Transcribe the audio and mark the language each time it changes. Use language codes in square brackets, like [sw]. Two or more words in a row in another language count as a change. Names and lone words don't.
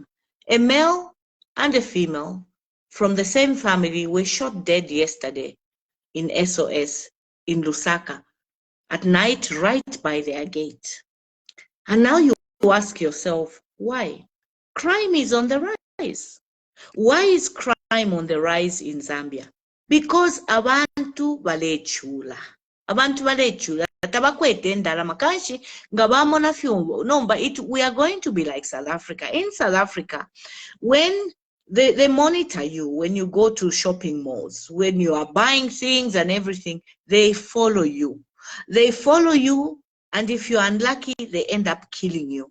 [en] A male and a female from the same family were shot dead yesterday in SOS in Lusaka at night right by their gate. And now you ask yourself, why? Crime is on the rise. Why is crime on the rise in Zambia? [bem] Because abantu balechula. Abantu balechula. Tabakwete ndala makanshi ngabamona fyumbo. [en] No, but we are going to be like South Africa. In South Africa, when they monitor you, when you go to shopping malls, when you are buying things and everything, they follow you. They follow you, and if you're unlucky, they end up killing you.